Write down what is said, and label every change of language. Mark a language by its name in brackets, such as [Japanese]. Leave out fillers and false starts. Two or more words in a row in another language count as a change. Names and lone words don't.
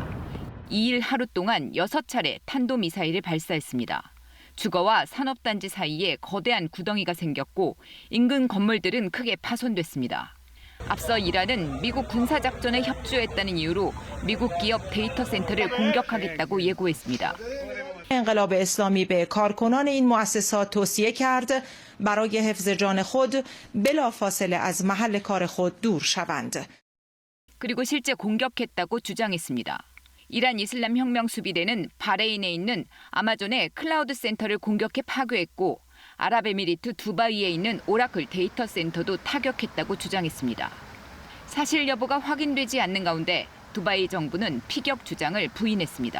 [Korean] 2일 하루 동안 6차례 탄도미사일을 발사했습니다. 주거와 산업단지 사이에 거대한 구덩이가 생겼고 인근 건물들은 크게 파손됐습니다. 앞서 이란은 미국 군사작전에 협조했다는 이유로 미국 기업 데이터 센터를 공격하겠다고 예고했습니다. [Persian] انقلاب اسلامی به کارکنان این مؤسسات توصیه کرد برای حفظ جان خود بلافاصله از محل کار خود دور شوند. [Korean] 그리고 실제 공격했다고 주장했습니다. 이란 이슬람 혁명 수비대는 바레인에 있는 아마존의 클라우드 센터를 공격해 파괴했고 아랍에미리트 두바이에 있는 오라클 데이터 센터도 타격했다고 주장했습니다. 사실 여부가 확인되지 않는 가운데 두바이 정부는 피격 주장을 부인했습니다.